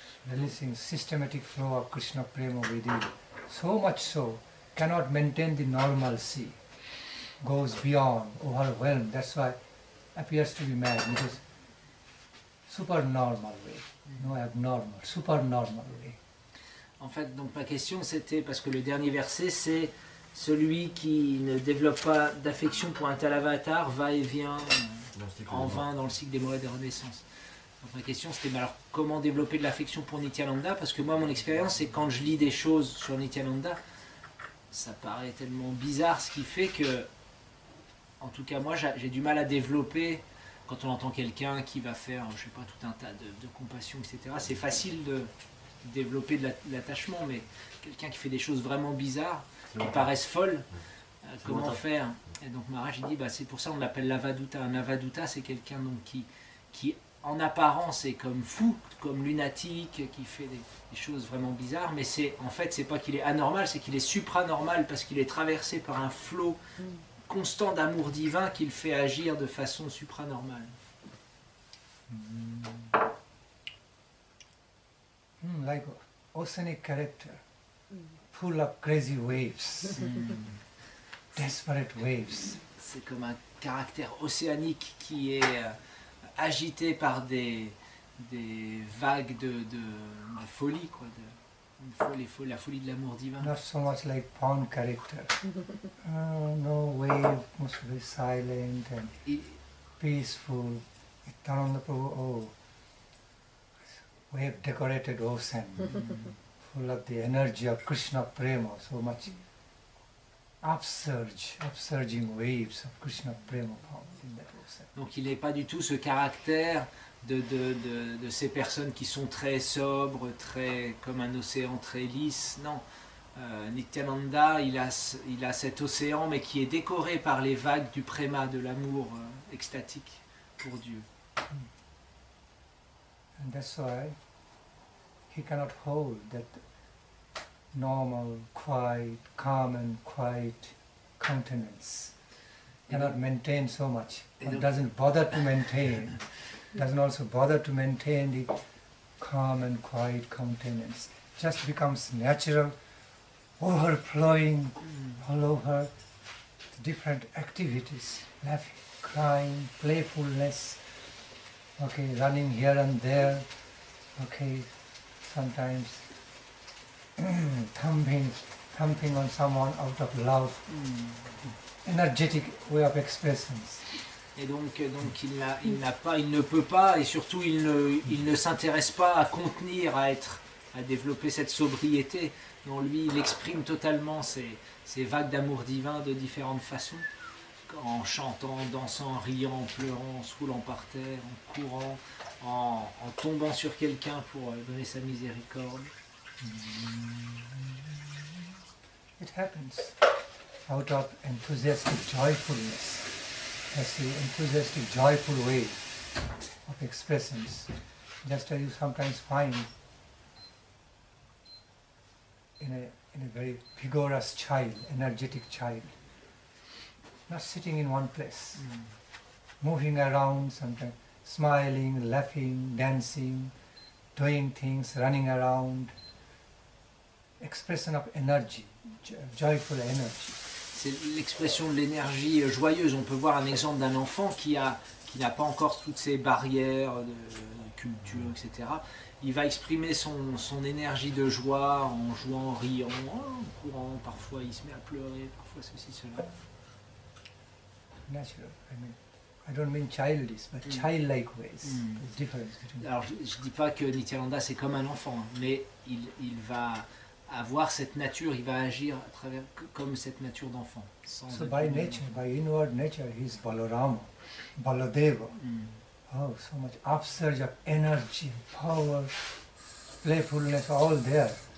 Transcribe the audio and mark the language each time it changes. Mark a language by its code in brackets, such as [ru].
[en] Releasing systematic flow of Krishna Prema within. So much so, cannot maintain the normalcy. Goes beyond, overwhelmed. That's why appears to be mad. It is supernormal way, no abnormal, supernormal way. [fr] En fait, donc ma question c'était, parce que le dernier verset c'est celui qui ne développe pas d'affection pour un tel avatar va et vient en vain dans le cycle des morts et des renaissances. Donc ma question c'était, mais alors comment développer de l'affection pour Nityananda? Parce que moi mon expérience c'est quand je lis des choses sur Nityananda, ça paraît tellement bizarre, ce qui fait que, en tout cas moi j'ai du mal à développer quand on entend quelqu'un qui va faire, je sais pas, tout un tas de compassion, etc. C'est facile de développer de l'attachement, mais quelqu'un qui fait des choses vraiment bizarres, qui paraissent folles, comment faire? Et donc Maharaj il dit, bah, c'est pour ça qu'on l'appelle l'avaduta. Un avaduta c'est quelqu'un donc qui en apparence est comme fou, comme lunatique, qui fait des choses vraiment bizarres, mais en fait c'est pas qu'il est anormal, c'est qu'il est supranormal parce qu'il est traversé par un flot constant d'amour divin qui le fait agir de façon supranormale. [en] Like oceanic character, full of crazy waves, desperate waves. [fr] C'est comme un caractère océanique qui est agité par des vagues de folie, quoi, la folie de l'amour divin. [en] Not so much like pond character. No wave, must be silent and peaceful. Nityananda Prabhu, oh, wave decorated ocean, full of the energy of Krishna Prema, so much upsurging waves of Krishna Prema found in that ocean. [fr] Donc il n'est pas du tout ce caractère de ces personnes qui sont très sobres, très comme un océan très lisse. Non, Nityananda, il a cet océan, mais qui est décoré par les vagues du préma, de l'amour extatique pour Dieu. [en] And that's why he cannot hold that normal, quiet, calm and quiet countenance. Cannot maintain so much. One doesn't bother to maintain. Doesn't also bother to maintain the calm and quiet countenance. Just becomes natural, overflowing all over different activities, laughing, crying, playfulness, okay, running here and there, okay, sometimes thumping on someone out of love, energetic way of expressions. [fr] Et donc il ne peut pas, et surtout il ne s'intéresse pas à contenir, à être à développer cette sobriété. Non, lui, il exprime totalement ces vagues d'amour divin de différentes façons, en chantant, en dansant, en riant, en pleurant, en se roulant par terre, en courant, en tombant sur quelqu'un pour donner sa miséricorde. [en] It happens out of enthusiastic joyfulness. That's the enthusiastic joyful way of expressions. Just as you sometimes find in a very vigorous child, energetic child, not sitting in one place, moving around, sometimes smiling, laughing, dancing, doing things, running around, expression of energy, joyful energy. [fr] C'est l'expression de l'énergie joyeuse. On peut voir un exemple d'un enfant qui n'a pas encore toutes ces barrières de culture, etc. Il va exprimer son énergie de joie en jouant, en riant, en courant. Parfois il se met à pleurer, parfois ceci, cela. [en] Natural. I don't mean childish, but childlike ways. There's difference between. [fr] Alors je ne dis pas que Nityananda c'est comme un enfant, mais il va avoir cette nature, il va agir à travers comme cette nature d'enfant. [en] So by nature, by inward nature, he is Balarama, Baladeva. Oh, so much upsurge of energy, power, playfulness, all there.